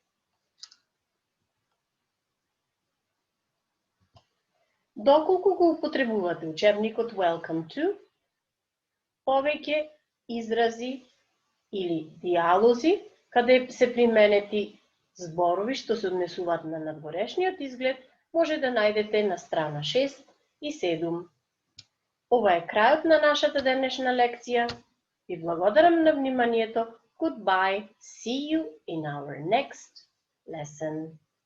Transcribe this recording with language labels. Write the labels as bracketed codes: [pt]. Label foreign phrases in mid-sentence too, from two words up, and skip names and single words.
[mk] Доколку го употребувате учебникот Welcome to, повеќе изрази или диалози, каде се применети зборови што се однесуваат на надворешниот изглед, може да најдете на страна 6 и 7. Ова е крајот на нашата денешна лекција. Ви благодарам на вниманието. [en] Goodbye. See you in our next lesson.